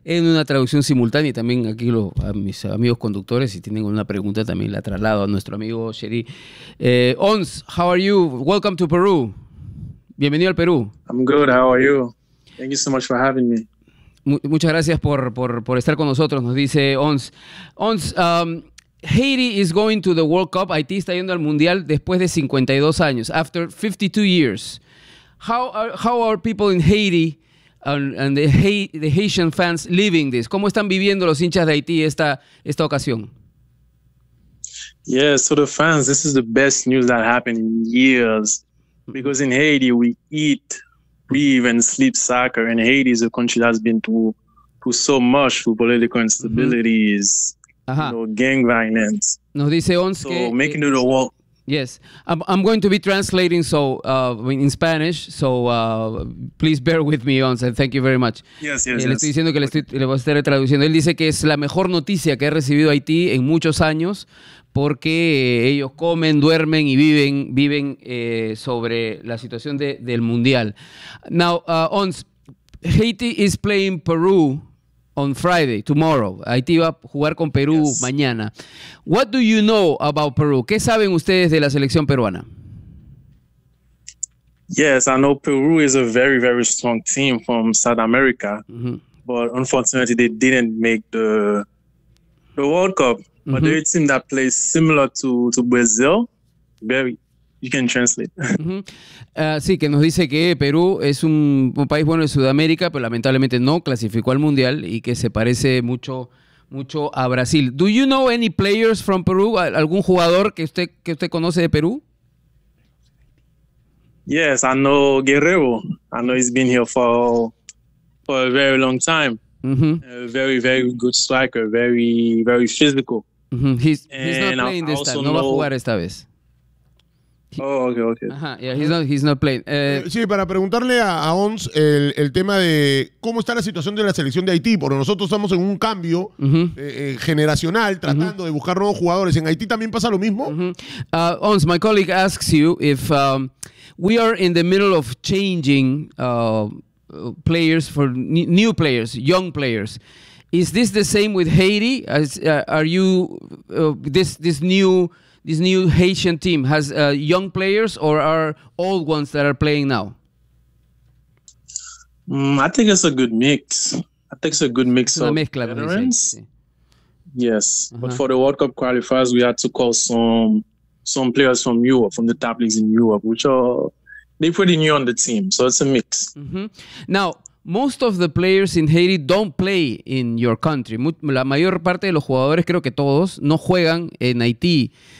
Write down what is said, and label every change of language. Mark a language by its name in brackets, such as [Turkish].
[Spanish] En una traducción simultánea y también aquí a mis amigos conductores, si tienen una pregunta, también la traslado a nuestro amigo Cheri. [English] Ons, how are you? Welcome to Peru. [Spanish] Bienvenido al Perú. [English] I'm good, how are you? Thank you so much for having me. [Spanish] Muchas gracias por estar con nosotros, nos dice Ons. [English] Ons, Haiti is going to the World Cup. [Spanish] Haití está yendo al Mundial después de 52 años. [English] After 52 years. How are people in Haiti and the Haitian fans living this? [Spanish] ¿Cómo están viviendo los hinchas de Haití esta ocasión? [English] Yeah, so the fans, this is the best news that happened in years. Because in Haiti, we eat, breathe, and sleep soccer. And Haiti is a country that's been through so much for political instabilities, you know, gang violence. [Spanish] Nos dice Ons [English] que, so making it a walk. Yes, I'm going to be translating in Spanish, please bear with me, Ons, and thank you very much. Yes. [Spanish] Le estoy diciendo que le voy a estar traduciendo. Él dice que es la mejor noticia que ha recibido Haití en muchos años, porque ellos comen, duermen y viven sobre la situación del mundial. [English] Now, Ons, Haiti is playing Peru on Friday, tomorrow. [Spanish] Haití va a jugar con Perú mañana. [English] What do you know about Peru? [Spanish] ¿Qué saben ustedes de la selección peruana? [English] Yes, I know Peru is a very, very strong team from South America. Mm-hmm. But unfortunately, they didn't make the World Cup. But mm-hmm. they're a team that plays similar to Brazil. Very. You can translate. Mm-hmm. [Spanish] Sí, que nos dice que Perú es un país bueno de Sudamérica, pero lamentablemente no clasificó al Mundial y que se parece mucho a Brasil. [English] Do you know any players from Peru? [Spanish] ¿Algún jugador que usted conoce de Perú? [English] Yes, I know Guerrero. I know he's been here for a very long time. Mm-hmm. A very, very good striker, very, very physical. [Spanish] No va a jugar esta vez. Sí, para preguntarle a Ons el tema de cómo está la situación de la selección de Haití, porque nosotros estamos en un cambio generacional, tratando de buscar nuevos jugadores. ¿En Haití también pasa lo mismo? Uh-huh. [English] Ons, my colleague asks you if we are in the middle of changing players for new players, young players. Is this the same with Haiti? Are you this new Haitian team has young players or are old ones that are playing now? I think it's a good mix. I think it's a good mix of veterans. Yes. Uh-huh. But for the World Cup qualifiers, we had to call some players from Europe, from the top leagues in Europe, which are, they're pretty new on the team. So it's a mix. Mm-hmm. Now, most of the players in Haiti don't play in your country. [Spanish] La mayor parte de los jugadores, creo que todos, no juegan en Haití.